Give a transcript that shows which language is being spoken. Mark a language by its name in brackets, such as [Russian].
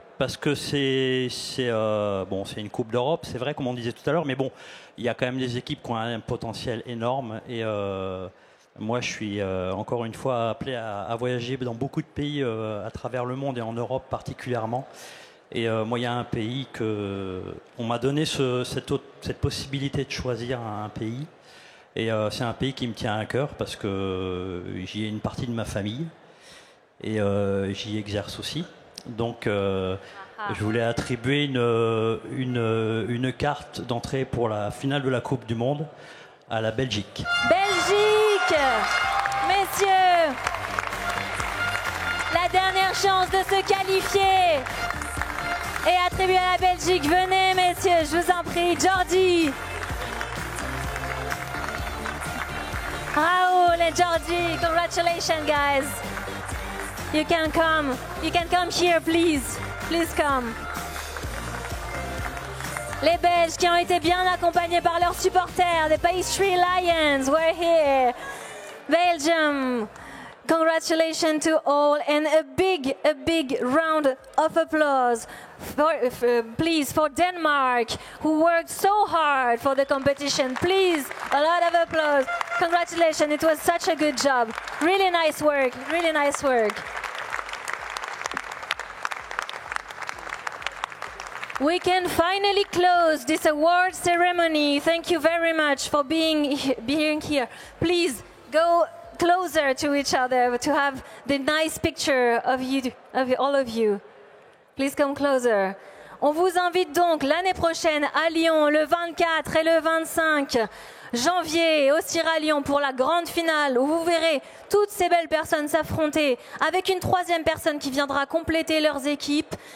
[French] Parce que c'est une Coupe d'Europe, c'est vrai, comme on disait tout à l'heure, mais bon, il y a quand même des équipes qui ont un potentiel énorme. Et moi, je suis encore une fois appelé à voyager dans beaucoup de pays à travers le monde et en Europe particulièrement. Et moi, il y a un pays on m'a donné cette possibilité de choisir un pays. Et c'est un pays qui me tient à cœur parce que j'y ai une partie de ma famille et j'y exerce aussi. Donc, je voulais attribuer une carte d'entrée pour la finale de la Coupe du Monde à la Belgique. Belgique, messieurs, la dernière chance de se qualifier est attribuée à la Belgique. Venez, messieurs, je vous en prie. Jordi. [English] Raoul and Jordi, congratulations, guys. You can come here, please. Please come. [French] Les Belges qui ont été bien accompagnés par leurs supporters, [English] the Pastry Lions were here. Belgium, congratulations to all and a big round of applause please for Denmark, who worked so hard for the competition. Please, a lot of applause. Congratulations, it was such a good job. Really nice work, really nice work. We can finally close this award ceremony. Thank you very much for being here. Please go closer to each other to have the nice picture of all of you. Please come closer. [French] On vous invite donc l'année prochaine à Lyon, le 24 et le 25 janvier, au Sierra Lyon pour la grande finale où vous verrez toutes ces belles personnes s'affronter avec une troisième personne qui viendra compléter leurs équipes.